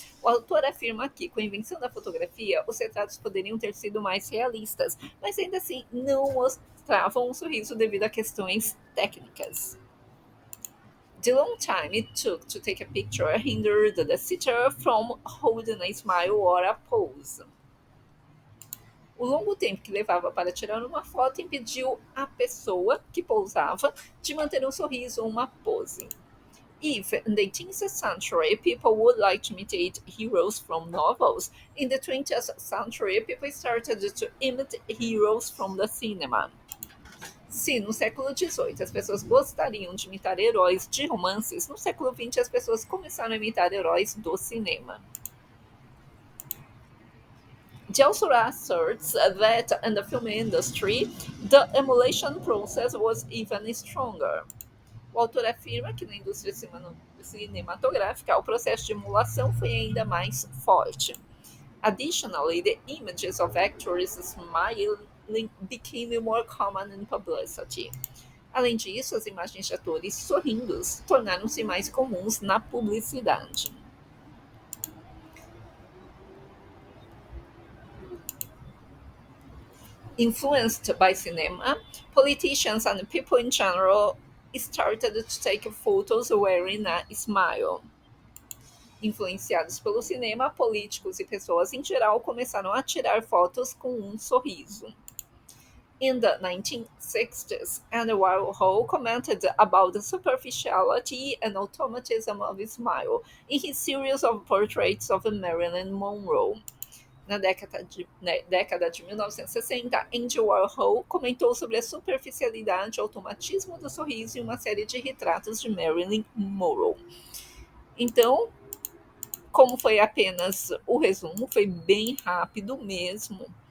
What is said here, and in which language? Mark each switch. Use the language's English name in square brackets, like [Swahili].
[Portuguese] O autor afirma que, com a invenção da fotografia, os retratos poderiam ter sido mais realistas, mas ainda assim não mostravam um sorriso devido a questões técnicas. [English] The long time it took to take a picture hindered the sitter from holding a smile or a pose. [Portuguese] O longo tempo que levava para tirar uma foto impediu a pessoa que pousava de manter um sorriso ou uma pose. [English] If in the 18th century people would like to imitate heroes from novels, in the 20th century people started to imitate heroes from the cinema. [Portuguese] Se no século XVIII as pessoas gostariam de imitar heróis de romances, no século XX as pessoas começaram a imitar heróis do cinema. [English] The author asserts that in the film industry, the emulation process was even stronger. [Portuguese] O autor afirma que na indústria cinematográfica o processo de emulação foi ainda mais forte. [English] Additionally, the images of actors smiling became more common in publicity. [Portuguese] Além disso, as imagens de atores sorrindo tornaram-se mais comuns na publicidade. [English] Influenced by cinema, politicians and people in general started to take photos wearing a smile. [Portuguese] Influenciados pelo cinema, políticos e pessoas em geral começaram a tirar fotos com um sorriso. [English] In the 1960s, Andy Warhol commented about the superficiality and automatism of his smile in his series of portraits of Marilyn Monroe. [Portuguese] Na década de 1960, Andy Warhol comentou sobre a superficialidade e automatismo do sorriso em uma série de retratos de Marilyn Monroe. Então, Como foi apenas o resumo, foi bem rápido mesmo.